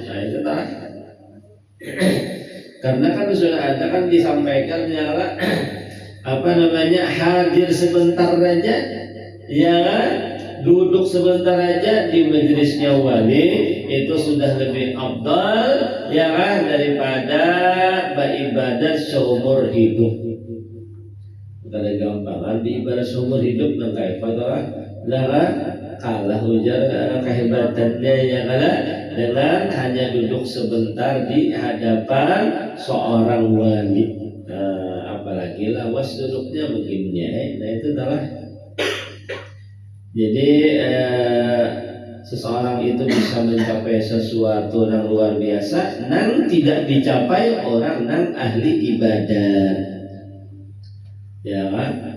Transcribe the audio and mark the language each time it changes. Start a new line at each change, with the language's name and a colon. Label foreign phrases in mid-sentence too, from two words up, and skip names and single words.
Indonesian: Nah, itu tak. Karena kan sudah ada kan disampaikan nyala hadir sebentar aja, ya, duduk sebentar aja di majelisnya wali itu sudah lebih afdal, ya kan, daripada beribadat seumur hidup.
Banjar: Kada gampangan beribadat seumur hidup nang kaifa kalah ujar kehebatannya,
Indonesian: ya kalah dengan hanya duduk sebentar di hadapan seorang wali. Apalagi lawas duduknya begini, nah itu adalah. Jadi seseorang itu bisa mencapai sesuatu yang luar biasa yang tidak dicapai orang yang ahli ibadah, ya kan.